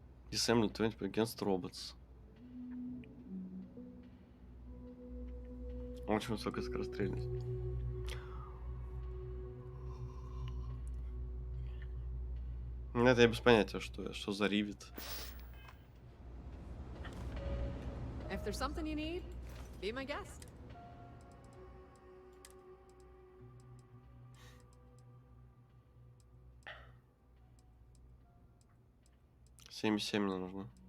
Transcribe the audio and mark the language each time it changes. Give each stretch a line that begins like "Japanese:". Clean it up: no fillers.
English: Disable 20 against robots.
Russian: Очень высокая скорострельность. Ну, это я без понятия, что за ривет.
English: If there's something you need, be my guest.
Russian: $77 мне нужно.